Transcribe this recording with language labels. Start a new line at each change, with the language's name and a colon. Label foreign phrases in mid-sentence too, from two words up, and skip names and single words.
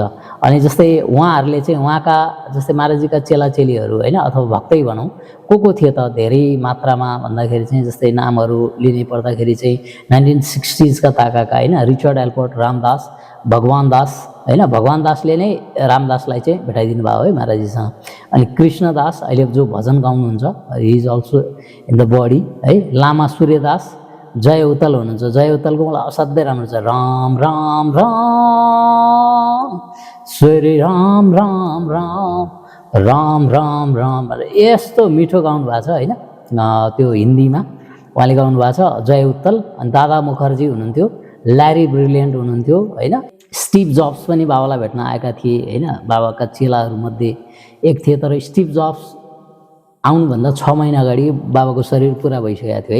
Nepali: अनि जस्तै उहाँहरूले चाहिँ उहाँका जस्तै महाराजजीका चेलाचेलीहरू होइन अथवा भक्तै भनौँ को थिए त धेरै मात्रामा भन्दाखेरि चाहिँ जस्तै नामहरू लिनै पर्दाखेरि चाहिँ 1960s का ताकाका होइन रिचर्ड एल्बर्ट रामदास, भगवान दास होइन। भगवान दासले नै रामदासलाई चाहिँ भेटाइदिनु भयो है महाराजजीसँग। अनि कृष्णदास अहिले जो भजन गाउनुहुन्छ
English: he is also in the body
Nepali: है। लामा सूर्यदास, जय उत्तल हुनुहुन्छ। जय उत्तलको मलाई असाध्यै राम्रो छ, राम राम राम श्री राम राम राम राम राम राम यस्तो मिठो गाउनु भएको छ होइन। त्यो हिन्दीमा उहाँले गाउनु भएको छ जय उत्तल। अनि दादा मुखर्जी हुनुहुन्थ्यो, ल्यारी ब्रिलियन्ट हुनुहुन्थ्यो होइन। स्टिभ जब्स पनि बाबालाई भेट्न आएका थिए होइन, बाबाका चेलाहरूमध्ये एक थिए। तर स्टिभ जब्स आउनुभन्दा 6 महिना अगाडि बाबाको शरीर पुरा भइसकेको थियो है।